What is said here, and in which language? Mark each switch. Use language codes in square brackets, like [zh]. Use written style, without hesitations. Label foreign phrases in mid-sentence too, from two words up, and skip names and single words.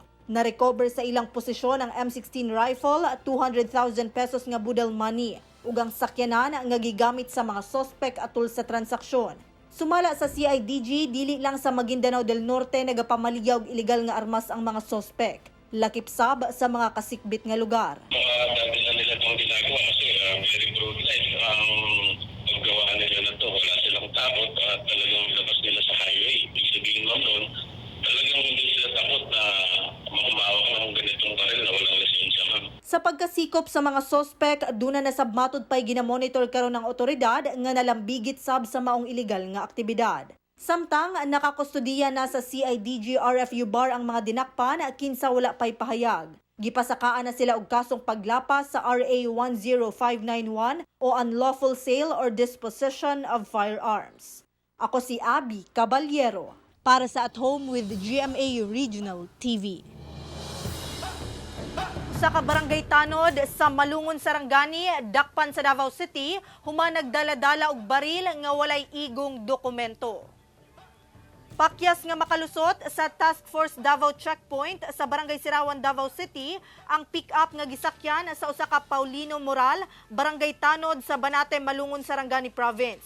[ceb] Na-recover sa ilang posisyon ang M16 rifle, 200,000 pesos nga [en] budal money, [ceb] ug ang sakyanan nga gigamit sa mga sospek atol sa transaksyon. Sumala sa CIDG, dili lang sa Maguindanao del Norte nagapamaligya og illegal nga armas ang mga sospek. Lakip sab sa mga kasikbit nga lugar. [tl] Dati na nila itong ginagawa kasi [en] very broad life [tl] ang paggawa nila na ito. Wala silang takot at talagang labas nila sa highway. Ibig sabihin mo nun, talagang hindi sila takot na makumawak ng ganitong baril na walang lisensya. [ceb] Sa pagkasikop sa mga sospek, duna na sabmatod pa'y ginamonitor karon ng otoridad nga nalambigit sab sa maong illegal nga aktibidad. Samtang nakakustudiya na sa CIDG RFU bar ang mga dinakpan kinsa wala pa'y pahayag. Gipasakaan na sila og kasong paglapas sa RA 10591 o [en] unlawful sale or disposition of firearms. [ceb] Ako si Abby Caballero para sa At Home with GMA Regional TV. Sa Kabarangay Tanod sa Malungon, Sarangani, dakpan sa Davao City, human nagdala-dala og baril nga walay igong dokumento. Pakyas nga makalusot sa Task Force Davao Checkpoint sa Barangay Sirawan, Davao City, ang pick-up nga gisakyan sa usa ka Paulino Moral, Barangay Tanod sa Banate, Malungon, Sarangani Province.